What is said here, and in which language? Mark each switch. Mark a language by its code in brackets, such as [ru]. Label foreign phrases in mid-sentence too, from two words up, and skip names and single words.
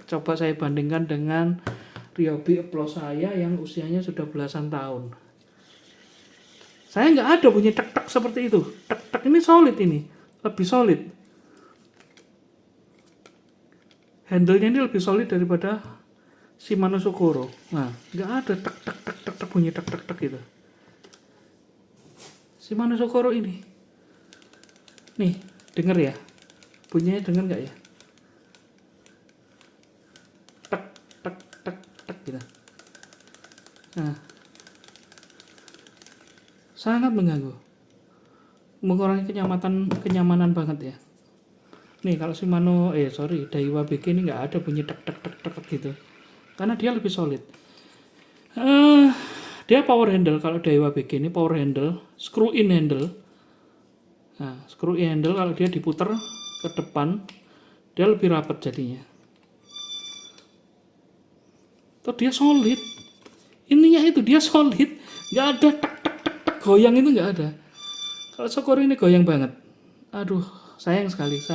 [id] Coba saya bandingkan dengan Ryobi Applause saya yang usianya sudah belasan tahun. Saya nggak ada bunyi tek tek seperti itu. Tek tek ini solid ini, lebih solid. Handle-nya ini lebih solid daripada Shimano Sokoro. Nah, nggak ada tek tek tek tek tek bunyi tek tek tek gitu. Shimano Sokoro ini, nih denger ya, bunyinya denger nggak ya? Tek tek tek tek gitu. Nah, sangat mengganggu, mengurangi kenyamanan banget ya. Nih kalau Shimano Daiwa BG ini nggak ada bunyi tek tek tek tek gitu, karena dia lebih solid. Dia [en] power handle. [id] Kalau Daiwa BG ini [en] power handle, screw in handle. [id] Nah, [en] screw in handle [id] kalau dia diputer ke depan, dia lebih rapat jadinya. Tuh dia solid. Intinya itu dia solid, nggak ada tek tek tek tek goyang, itu nggak ada. Kalau Sokoro ini goyang banget. Aduh, sayang sekali.